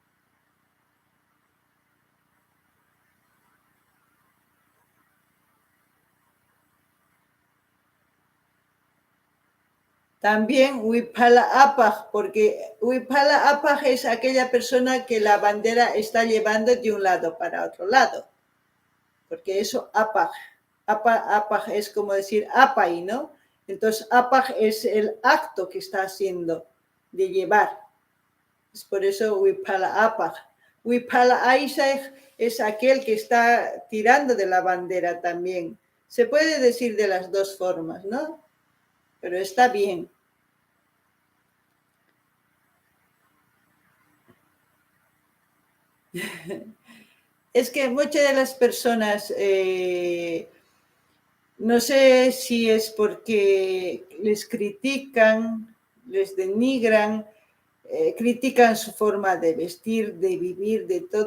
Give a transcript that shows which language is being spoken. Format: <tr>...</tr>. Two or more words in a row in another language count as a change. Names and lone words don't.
<es>También</es> <qu>huipala apaj,</qu> <es>porque</es> <qu>huipala apaj</qu> <es>es aquella persona que la bandera está llevando de un lado para otro lado. Porque eso apaj, apaj es como decir apay, ¿no? Entonces apaj es el acto que está haciendo de llevar. Es por eso</es> <qu>huipala apaj. Huipala aisaj</qu> <es>es aquel que está tirando de la bandera también. Se puede decir de las dos formas, ¿no? Pero está bien. Es que muchas de las personas, no sé si es porque les critican, les denigran, critican su forma de vestir, de vivir, de todo.</es>